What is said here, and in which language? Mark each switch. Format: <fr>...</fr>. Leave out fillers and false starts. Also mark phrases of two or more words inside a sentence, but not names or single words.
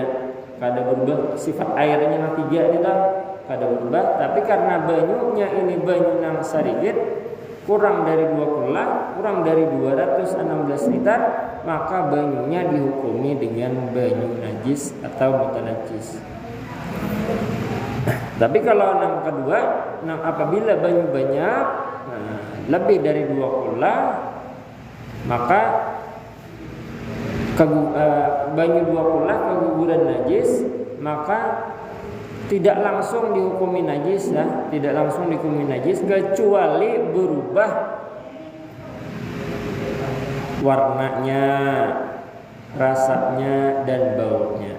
<bjn>Kada berubah sifat airnya yang 3 itu kada berubah, tapi karena banyunya ini banyu yang sedikit kurang dari 2 kullah, kurang dari 216 liter, maka banyunya dihukumi dengan banyu najis atau mutanajis. Tapi kalau yang kedua, apabila banyu banyak, lebih dari 2 kullah, maka banyu 2 kullah keguguran najis, maka tidak langsung dihukumi najis, tidak langsung dihukumi najis kecuali berubah warnanya, rasanya dan baunya.</bjn>